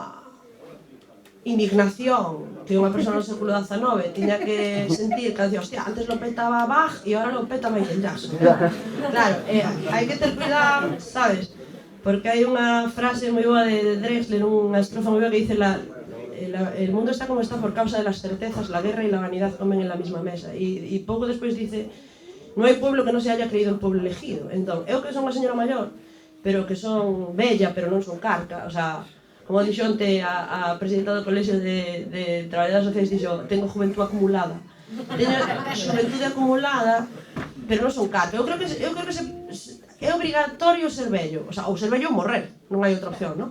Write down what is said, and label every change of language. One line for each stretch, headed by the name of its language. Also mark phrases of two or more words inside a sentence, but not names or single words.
Galician: Hombre, indignación que unha persona no século XIX tiña que sentir, que decía, hostia,
Spanish: antes lo petaba Bach
Galician: e
Spanish: ahora lo peta Michael Jackson.
Galician: Claro, hai que ter cuidado, sabes? Porque hai unha frase moi boa de Drexler, unha estrofa moi boa
Spanish: que dice el mundo está como está por causa de las certezas, la guerra y la vanidad comen en la misma mesa. Y
Galician: pouco despois
Spanish: dice, no hai pueblo que non se haya creído el pueblo elegido.
Galician: Entón, eu que son unha señora maior, pero que son bella, pero non son carca,
Spanish: o sea,
Galician: como dixo onte a presidenta do colexio de traballadoras sociais, dixo,
Spanish: tengo juventud acumulada.
Galician: Teño xuventude acumulada, pero non son carca. Eu creo que é obrigatorio ser vello,
Spanish: o sea,
Galician: ou ser vello ou morrer, non hai outra opción, non?